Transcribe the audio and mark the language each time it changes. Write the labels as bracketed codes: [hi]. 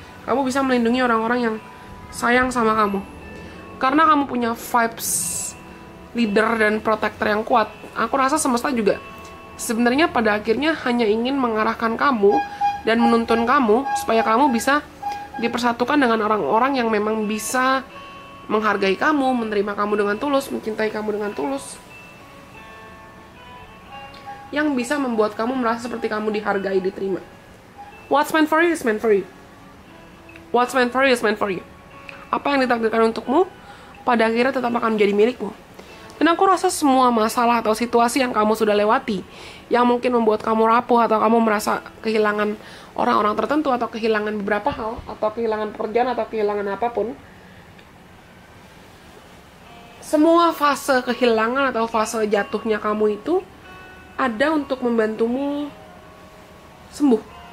[id] Kamu bisa melindungi orang-orang yang sayang sama kamu. Karena kamu punya vibes leader dan protector yang kuat, aku rasa semesta juga sebenarnya pada akhirnya hanya ingin mengarahkan kamu dan menuntun kamu supaya kamu bisa dipersatukan dengan orang-orang yang memang bisa menghargai kamu, menerima kamu dengan tulus, mencintai kamu dengan tulus, yang bisa membuat kamu merasa seperti kamu dihargai, diterima. [en] What's meant for you is meant for you. What's meant for you is meant for you. [id] Apa yang ditakdirkan untukmu, pada akhirnya tetap akan menjadi milikmu. Dan aku rasa semua masalah atau situasi yang kamu sudah lewati, yang mungkin membuat kamu rapuh atau kamu merasa kehilangan orang-orang tertentu, atau kehilangan beberapa hal, atau kehilangan pekerjaan, atau kehilangan apapun, semua fase kehilangan atau fase jatuhnya kamu itu ada untuk membantumu sembuh.